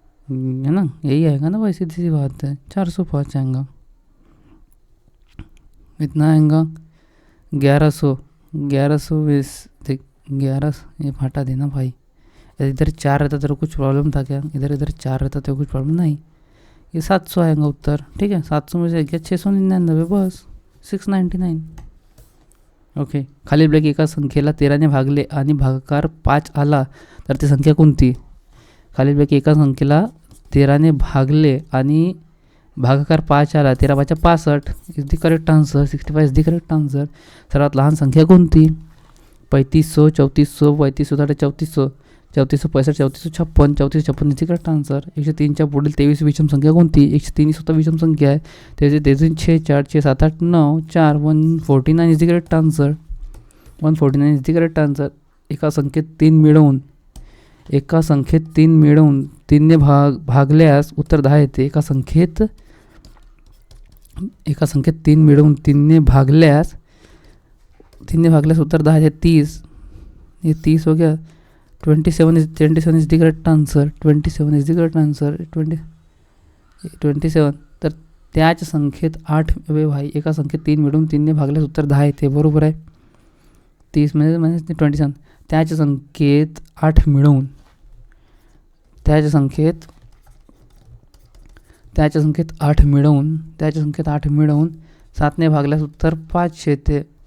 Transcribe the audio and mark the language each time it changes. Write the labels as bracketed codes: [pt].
[hi] है ना, यही आएगा ना भाई, सीधी सी बात है, 405 आएगा, इतना आएगा 1120, देख 11, ये हटा देना भाई, इधर 4 रहता तो कुछ प्रॉब्लम था क्या? इधर 4 रहता तो कुछ प्रॉब्लम नहीं, ये 700 आएगा उत्तर, ठीक है, 700 में से गया 699 बस 699। [mr] ओके, खालील ब्लॅक एका संख्येला 13ने भागले आणि भागाकार 5 आला तर ती संख्या कोणती? खालील ब्लॅक एका संख्येला 13ने भागले आणि भागाकार 5 आला, 13 5 [en] 65 is the correct answer, [mr] 65 is the correct answer. सर्वात लहान संख्या कोणती? 3500, 3400, 3400, 3465, 3456, [en] 3456 is the correct answer. [mr] 103च्या पुढील 23 विषम संख्या कोणती? 103 ही स्वतः विषम संख्या आहे, त्याचे 6 4 6 7 8 9 4 [en] 149 is the correct answer, [mr] 149 is the correct answer. एका संख्येत 3 मिळवून 3ने भागल्यास उत्तर 10 येते। एका संख्येत 3 मिळवून 3ने भागल्यास उत्तर 10 येते, 30, [hi] ये 30 हो गया। [en] 27 is the correct answer, 27 is the correct answer, 27। [mr] तर त्याच संख्येत 8 भाई, एका संख्येत 3 मिळवून 3ने भागल्यास उत्तर 10 येते, बरोबर आहे। 30 म्हणजे 27, त्याच संख्येत 8 मिळवून त्याच संख्येत 8 मिळवून 7ने भागल्यास उत्तर 5 येते,